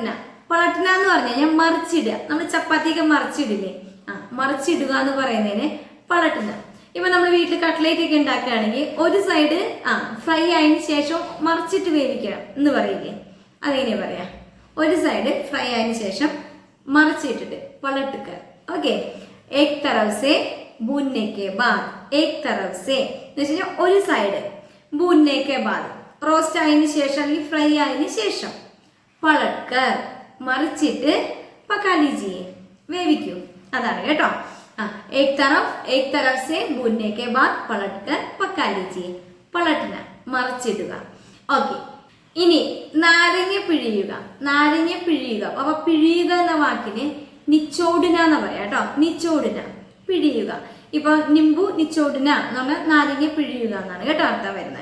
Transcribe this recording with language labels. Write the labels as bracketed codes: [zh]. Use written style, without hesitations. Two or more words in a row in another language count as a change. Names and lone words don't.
[ml] പളട്ന എന്ന് പറഞ്ഞു കഴിഞ്ഞാൽ മറിച്ചിടുക. നമ്മൾ ചപ്പാത്തിയൊക്കെ മറിച്ചിടില്ലേ, മറിച്ചിടുക എന്ന് പറയുന്നതിന് പളട്ന. ഇപ്പൊ നമ്മൾ വീട്ടിൽ കട്ട്ലേറ്റ് ഒക്കെ ഉണ്ടാക്കുകയാണെങ്കിൽ ഒരു [en] side fry [ml] ആയതിനു ശേഷം മറിച്ചിട്ട് വേവിക്കണം എന്ന് പറയില്ലേ, അതെങ്ങനെയാ പറയാ? ഒരു [en] side fry [ml] ആയതിനു ശേഷം മറിച്ചിട്ടിട്ട് പളട്ടുക. ഓക്കെ. [hi] एक तरफ से भूनने के बाद, एक तरफ से [ml] എന്ന് വെച്ച് കഴിഞ്ഞാൽ ഒരു സൈഡ്, [hi] भूनने के बाद [ml] റോസ്റ്റ് ആയതിനു ശേഷം അല്ലെങ്കിൽ ഫ്രൈ ആയതിനു ശേഷം, പളട്കർ മറിച്ചിട്ട് [hi] पका लीजिए [ml] വേവിക്കൂ, അതാണ് കേട്ടോ. [hi] एक तरफ से भूनने के बाद पलटकर पका लीजिए. [ml] പളട്ന മറിച്ചിടുക. ഓക്കെ. ഇനി നാരങ്ങ പിഴിയുക. നാരങ്ങ പിഴിയുക. അപ്പൊ പിഴിയുക എന്ന വാക്കിന് നിച്ചോടുന എന്ന് പറയാം കേട്ടോ. നിച്ചോടുന, പിഴിയുക. ഇപ്പൊ [hi] निम्बू निचोड़ना [ml] എന്ന് പറഞ്ഞാൽ നാരങ്ങ പിഴിയുക എന്നാണ് കേട്ടോ അർത്ഥം വരുന്നത്.